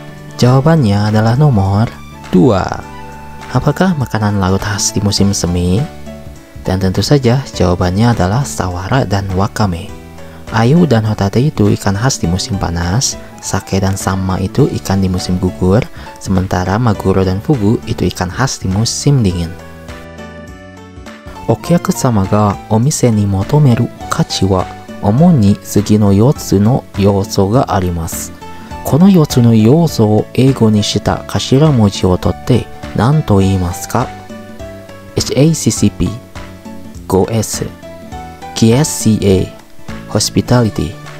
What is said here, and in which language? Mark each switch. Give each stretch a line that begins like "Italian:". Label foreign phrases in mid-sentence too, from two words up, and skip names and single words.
Indonesian: Jawabannya adalah nomor 2. Apakah makanan laut khas di musim semi? Dan tentu saja jawabannya adalah sawara dan wakame. Ayu dan hotate itu ikan khas di musim panas, sake dan sanma itu ikan di musim gugur, sementara maguro dan fugu itu ikan khas di musim dingin.
Japanese: お客様がお店に求める価値は主に次の 4つの要素があります。この4つの要素を英語にした頭文字を取って何と言いますか？ HACCP、 GoS、 KSCA、 Hospitality。